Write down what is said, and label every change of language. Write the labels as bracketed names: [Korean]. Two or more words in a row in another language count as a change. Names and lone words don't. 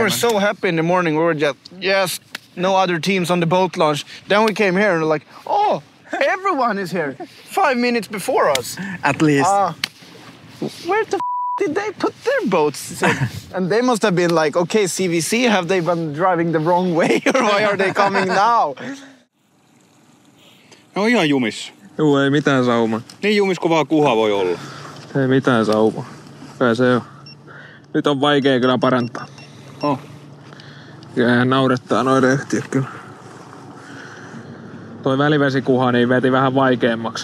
[English] We were so happy in the morning. We were just no other teams on the boat launch. Then we came here and we're like, oh, everyone is here. 5 minutes before us. At least. Where the did they put their boats? And they must have been like, okay, CVC, have they been driving the wrong way or why are they coming now? [Finnish] Ne on ihan jumis. Juu, ei mitään saumaa. Niin jumis kuin vaan kuha voi olla. Ei mitään saumaa. Kai se on. Nyt on vaikea kyllä parantaa. Ja ihan naurettaa noin rehtiä kyllä. Toi välivesikuha niin veti vähän vaikeammaksi.